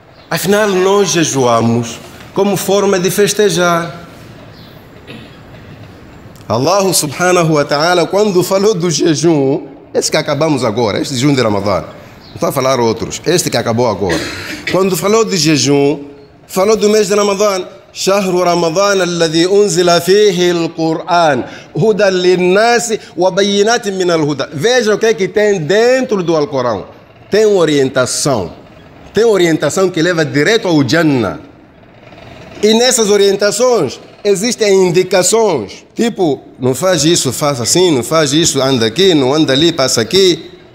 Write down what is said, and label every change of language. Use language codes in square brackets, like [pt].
[pt] Afinal, nós jejuamos como forma de festejar. Allah subhanahu wa ta'ala, quando falou do jejum, esse que acabamos agora, este jejum de Ramadã, não está a falar outros, este que acabou agora. Quando falou de jejum, falou do mês de Ramadã. [ar] شهر رمضان الذي أنزل فيه القرآن هدى للناس وبينات من الهدى. [pt] Veja o que tem dentro do Alcorão. Tem orientação que leva direto ao Jannah. E nessas orientações existem indicações, tipo, não faz isso, faz assim, não faz isso, anda aqui, não anda ali, passa aqui.